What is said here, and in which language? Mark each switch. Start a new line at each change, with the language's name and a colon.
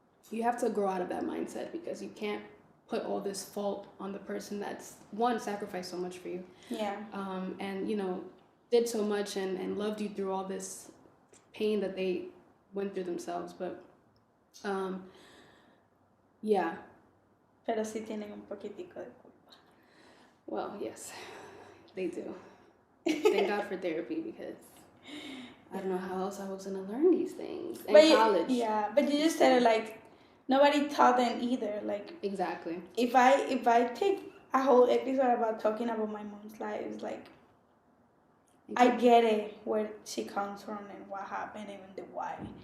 English: You have to grow out of that mindset because you can't put all this fault on the person that's one sacrificed so much for you. Yeah. And you know, did so much and loved you through all this pain that they went through themselves. But yeah.
Spanish: Pero sí tienen un poquitico de culpa.
English: Well, yes, they do. Thank God for therapy because I don't know how else I was gonna learn these things in college. Yeah, but you just said it like nobody taught them either. Like exactly. If I take a whole episode about talking about my mom's life, it's like I get it where she comes from and what happened and the why.